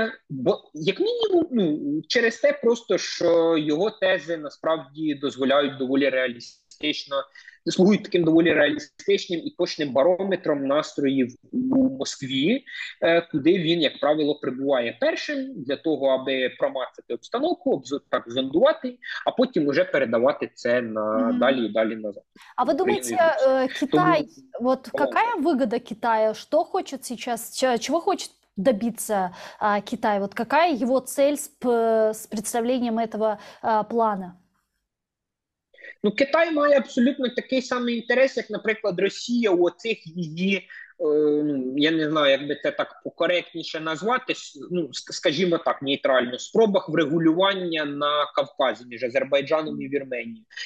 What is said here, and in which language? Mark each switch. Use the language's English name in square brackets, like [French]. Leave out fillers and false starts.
[Ukrainian] Бо, як мінімум, через те просто, що його тези насправді дозволяють доволі реалістично, слугують таким доволі реалістичним і точним барометром настроїв у Москві, куди він, як правило, прибуває першим для того, аби промацати обстановку, так зондувати, а потім уже передавати це на далі і далі назад. [Russian] А вы думаете, Китай, вот какая выгода Китая? Что хочет сейчас, чего хочет добиться Китай? Вот какая его цель с представлением этого плана? [Ukrainian] Китай має абсолютно такий самий інтерес, як, наприклад, Росія у оцих її, я не знаю, як би це так покоректніше назвати, скажімо так, нейтрально, спробах врегулювання на Кавказі між Азербайджаном і Вірменією.